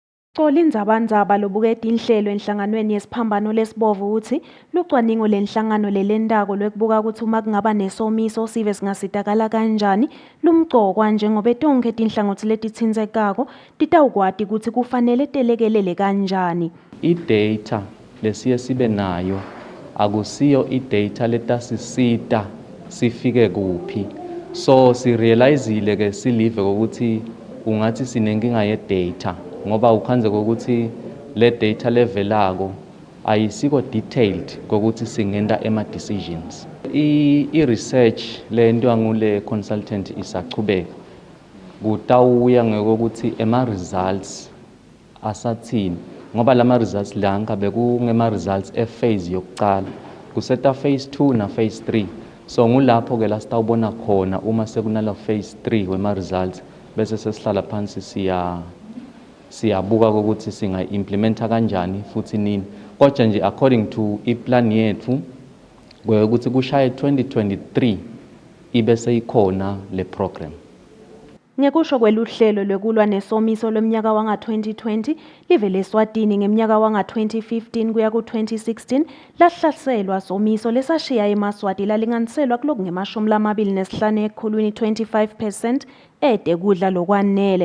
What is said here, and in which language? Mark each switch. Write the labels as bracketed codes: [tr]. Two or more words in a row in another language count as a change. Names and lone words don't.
[ss] Indzaba lobuketa inhlelo enhlanganweni yesiphambano lesibovu uthi lucwaningo lenhlangano lelendako lwekubuka ukuthi uma kungaba nesomiso sive singasizakala kanjani lumgcokwa njengoba tonke tinhlangothi letitsindzekako titawukwati ukuthi kufanele telekelele kanjani. I-data lesiye sibe nayo akusiyo i-data letasisita sifike kuphi, so sirealizile ke silive ukuthi ungathi sinenkinga ye-data ngoba ukhanze kokuthi le data levelako ayisiko detailed kokuthi singenda ema-decisions. I-research le nto ngule consultant isachubeka kutawuya ngekokuthi ema-results asathini ngoba lama results la ngabe kungema-results e-phase yokuqala kuseta phase 2 na phase 3, so ngulapho ke la sitawubona khona uma sekunala phase 3 wema-results bese sesihlala phansi siyabuka ukuthi singa-implementa kanjani futhi nini, kodwa nje [en] according to [ss] iplan yethu ukuthi kushaye 2023 ibe seyikhona le program. Ngekusho kweluhlelo lwekulwa nesomiso lomnyaka wanga-2020 live leSwatini ngeminyaka wanga-2015 kuya ku-2016 lahlaselwa somiso lesashiya eMaswati lalinganiselwa kulokungema-25 ekhulwini 25% ede kudla lokwanele.